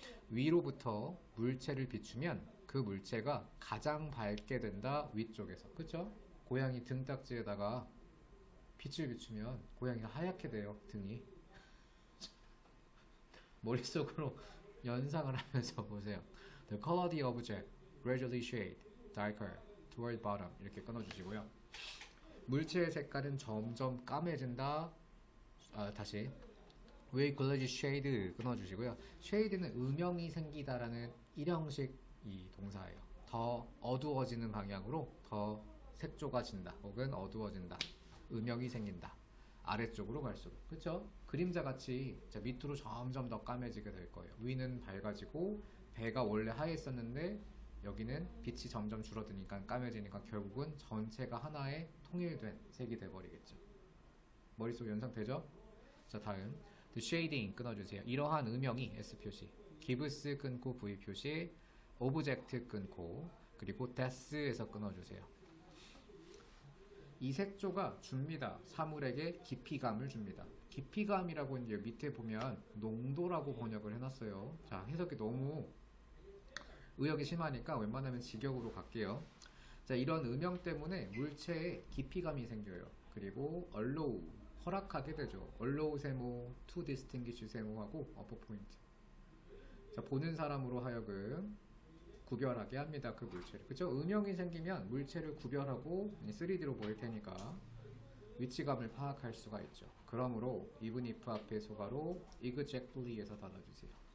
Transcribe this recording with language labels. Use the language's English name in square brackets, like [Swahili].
[Korean] 위로부터 물체를 비추면 그 물체가 가장 밝게 된다, 위쪽에서. 그쵸? 고양이 등딱지에다가 빛을 비추면 고양이가 하얗게 돼요, 등이. 머릿속으로 연상을 하면서 보세요. [English] The color of the object gradually shade darker toward bottom [Korean] 이렇게 끊어주시고요. 물체의 색깔은 점점 까매진다. 다시 [English] We gradually shade [Korean] 끊어주시고요. shade는 음영이 생기다라는 일형식 이 동사예요. 더 어두워지는 방향으로 더 색조가 진다 혹은 어두워진다. 음영이 생긴다. 아래쪽으로 갈수록. 그쵸? 그림자 같이 밑으로 점점 더 까매지게 될 거예요. 위는 밝아지고 배가 원래 하얘있었는데 여기는 빛이 점점 줄어드니까 까매지니까 결국은 전체가 하나의 통일된 색이 돼버리겠죠. 머릿속 연상되죠? 자, 다음 The shading 끊어주세요. 이러한 음영이 S 표시, gives 끊고 V 표시, object 끊고 그리고 death에서 끊어주세요. 이 색조가 줍니다. 사물에게 깊이감을 줍니다. 깊이감이라고 이제 밑에 보면 농도라고 번역을 해놨어요. 자, 해석이 너무 의역이 심하니까 웬만하면 직역으로 갈게요. 자, 이런 음영 때문에 물체에 깊이감이 생겨요. 그리고 allow, 허락하게 되죠. [English] allow [Korean] 세모, [English] to distinguish [Korean] 세모하고 [English] upper point. [Korean] 자, 보는 사람으로 하여금 구별하게 합니다. 그 물체를. 그쵸? 음영이 생기면 물체를 구별하고 3D로 보일 테니까 위치감을 파악할 수가 있죠. 그러므로 even if 앞에 소가로 exactly에서 닫아주세요.